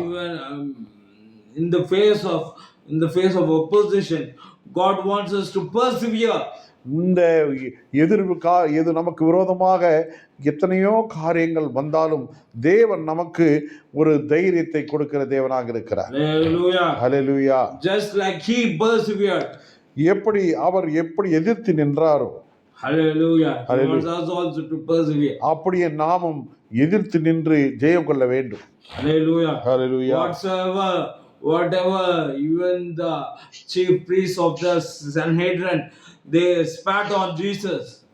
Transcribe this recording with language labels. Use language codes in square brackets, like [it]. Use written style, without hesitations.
[en] Even in the face of opposition, God wants us to persevere. [ta] இந்த எது நமக்கு விரோதமாக எத்தனையோ காரியங்கள் வந்தாலும் தேவன் நமக்கு ஒரு தைரியத்தை கொடுக்கிற தேவனாக இருக்கிறார். [en] Hallelujah. Hallelujah. Just like he persevered. [ta] அவர் எப்படி எதிர்த்து நின்றாரோ, [en] Hallelujah. He wants us also to persevere. [ta] அப்படியே நாமும் எதிர்த்து நின்று ஜெயம் கொள்ள வேண்டும். [en] Hallelujah. Hallelujah. Whatever, even the chief priests of the Sanhedrin, they spat on Jesus.